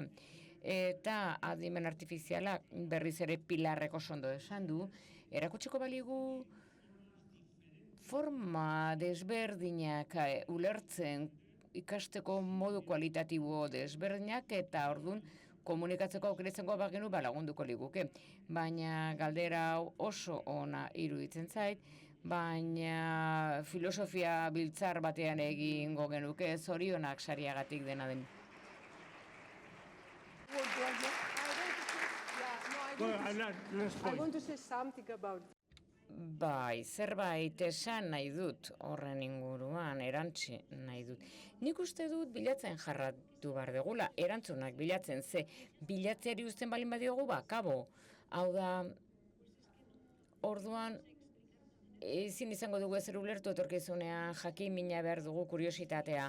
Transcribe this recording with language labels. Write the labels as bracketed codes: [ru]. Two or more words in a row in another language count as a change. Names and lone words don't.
[eu] Eta adimen artifizialak berriz ere Pilarrek oso ondo esan du, erakutsiko baligu forma desberdinak ulertzen ikasteko modu kualitatibo desberdinak eta ordun komunikatzeko aukeretzen bagenu lagunduko liguke. Baina galdera hau oso ona iruditzen zait, baina filosofia biltzar batean egingo genuke, zorionak sariagatik dena den. [en] I want to say something about [eu] Bai, zerbait esan nahi dut horren inguruan, erantzi nahi dut. Nik uste dut bilatzen jarratu behar degula, erantzunak bilatzen, ze bilatzeari uzten balin badiogu, kabo. Hau da, orduan, ezin izango dugu ezer ulertu etorkizunean, jakin mina behar dugu kuriositatea.